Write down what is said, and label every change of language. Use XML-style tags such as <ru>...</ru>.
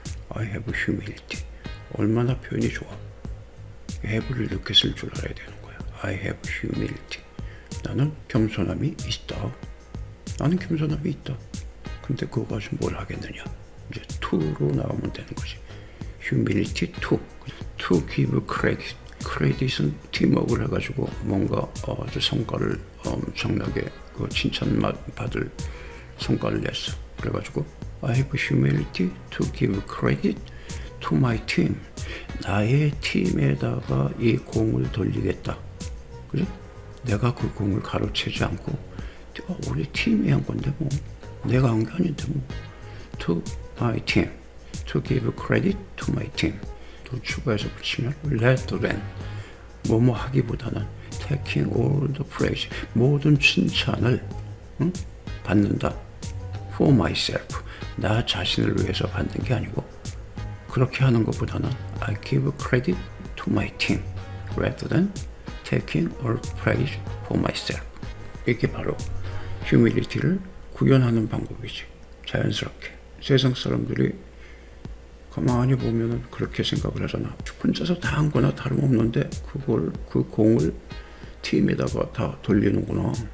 <en>I have humility.</en> <ko>얼마나 표현이 좋아. have를 이렇게 쓸 줄 알아야 되는 거야.</ko> <en>I have humility.</en> <ko>나는 겸손함이 있다. 나는 겸손함이 있다. 근데 그거 가지고 뭘 하겠느냐. 이제 to로 나오면 되는 거지.</ko> <en>humility to give credit.</en> <ko>크레딧은 팀워크를 해가지고 뭔가 성과를 엄청나게 칭찬받을 성과를 냈어. 그래가지고</ko> <en>I have humility to give credit to my team.</en> <ko>나의 팀에다가 이 공을 돌리겠다. 그지? 내가 그 공을 가로채지 않고 우리 팀이 한 건데 뭐 내가 한 게 아닌데 뭐.</ko> <en>To my team, to give credit to my team.</en> <ko>또 추가해서 붙이면</ko> <en>rather than</en> <ko>뭐뭐 하기보다는</ko> <en>taking all the praise,</en> <ko>모든 칭찬을 받는다.</ko> <en>For myself,</en> <ko>나 자신을 위해서 받는 게 아니고 그렇게 하는 것보다는</ko> <en>I give credit to my team rather than taking all praise for myself.</en> <ko>이게 바로 humility를 구현하는 방법이지. 자연스럽게. 세상 사람들이 가만히 보면은 그렇게 생각을 하잖아. 혼자서 다 한 거나 다름없는데 그 공을 팀에다가 다 돌리는구나.</ko>